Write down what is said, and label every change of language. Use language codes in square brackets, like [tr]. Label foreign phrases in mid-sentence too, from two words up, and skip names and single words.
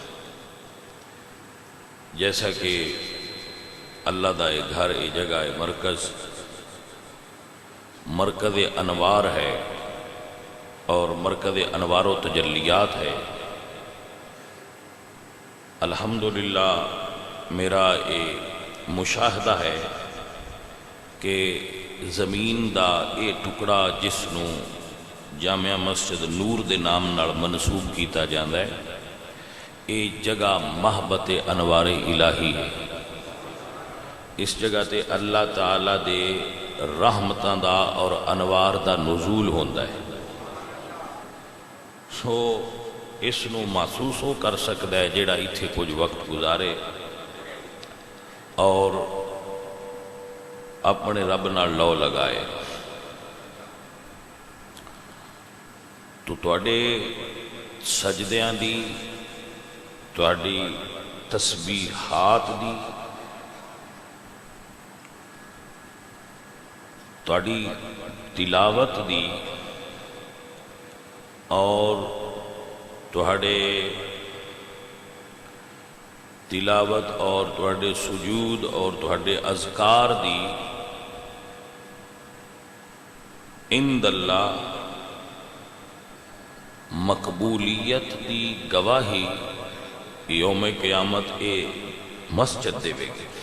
[pa] جیسا کہ اللہ دا ایک گھر، ایک جگہ، ایک مرکز انوار ہے، اور مرکز انوار و تجلیات ہے۔ الحمدللہ میرا ایک مشاہدہ ہے کہ زمین دا اے ٹکڑا جس نو جامعہ مسجد نور دے نام نال منسوب کیتا جاندا ہے، اے جگہ محبت انوار الہی ہے۔ اس جگہ تے اللہ تعالیٰ دے رحمتاں دا اور انوار دا نزول ہوندا ہے، سو اس نو محسوس ہو کر سکدا ہے جیڑا ایتھے کچھ وقت گزارے اور اپنے رب نال لو لگائے۔ تو تواڈے سجدیاں دی، تواڈی تسبیحات دی، تواڈی تلاوت دی، اور تواڈے تلاوت اور تواڈے سجود اور تواڈے اذکار دی [ar] عند اللہ [pa] مقبولیت دی گواہی یوم قیامت اے مسجد دے گی۔